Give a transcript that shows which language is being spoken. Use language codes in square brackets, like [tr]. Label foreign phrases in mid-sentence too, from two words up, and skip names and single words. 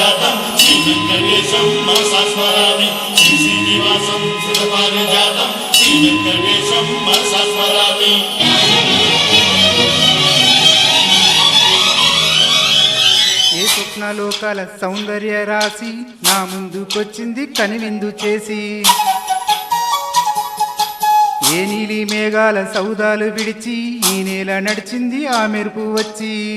[sa] जातं श्री वेंकटेशं मनसा स्मरामि श्री श्रीनिवासं सुरपारिजातं श्री वेंकटेशं मनसा स्मरामि [te] ఏ స్వప్నలోకాల సౌందర్య రాశి నా ముందుకొచ్చింది కనివిందు చేసి ఏ నీలి మేఘాల సౌదాలు విడిచి ఈ నేల నడిచింది ఆ మెరుపు వచ్చి